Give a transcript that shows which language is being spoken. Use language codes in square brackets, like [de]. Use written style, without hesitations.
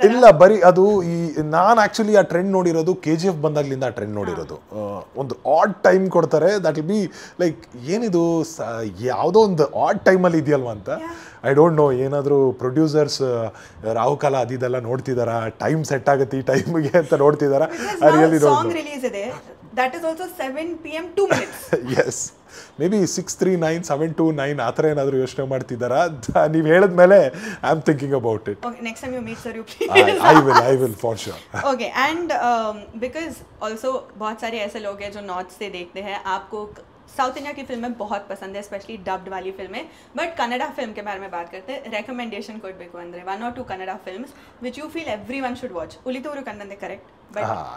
[kn] ಇಲ್ಲ, ಬರೀ ಅದು ಈ ನಾನು ಆ್ಯಕ್ಚುಲಿ ಆ ಟ್ರೆಂಡ್ ನೋಡಿರೋದು KGF ಬಂದಾಗ್ಲಿಂದ ಆ ಟ್ರೆಂಡ್ ನೋಡಿರೋದು. ಒಂದು ಆಡ್ ಟೈಮ್ ಕೊಡ್ತಾರೆ, [en] that will be like [kn] ಏನಿದು ಯಾವುದೋ ಒಂದು ಆಡ್ ಟೈಮಲ್ಲಿ ಇದೆಯಲ್ವ ಅಂತ. [en] I don't know, [kn] ಏನಾದರೂ ಪ್ರೊಡ್ಯೂಸರ್ಸ್ ರಾಹುಕಾಲ ಅದಿದೆಲ್ಲ ನೋಡ್ತಿದ್ದಾರಾ, ಟೈಮ್ ಸೆಟ್ ಆಗುತ್ತೆ ಈ ಟೈಮಿಗೆ ಅಂತ ನೋಡ್ತಿದ್ದಾರಾ? [en] I really don't know. [kn] Release ಇದೆ, [en] that is also 7 PM 2 minutes. Yes, maybe [kn] 639 729 ಆ ಥರ ಏನಾದರೂ ಯೋಚನೆ ಮಾಡ್ತಿದ್ದಾರಾ? ನೀವು ಹೇಳಿದ್ಮೇಲೆ [en] I am thinking about it. Okay, next time you meet sir, you please. I will for sure. Okay, and because also [hi] बहुत सारे ऐसे लोग हैं जो नॉर्थ से देखते हैं, आपको साउथ इंडिया की फिल्में बहुत पसंद है, स्पेशली डब्ड वाली फिल्में. बट कन्नड़ा फिल्म के बारे में बात करते हैं. [en] recommendation [kn] ಕೊಡಬೇಕು ಅಂದರೆ [en] 1 or 2 Kannada films which you feel everyone should watch. [kn] ಉಳಿದವರು ಕನ್ನಡ ಕರೆಕ್ಟ್, ಬಟ್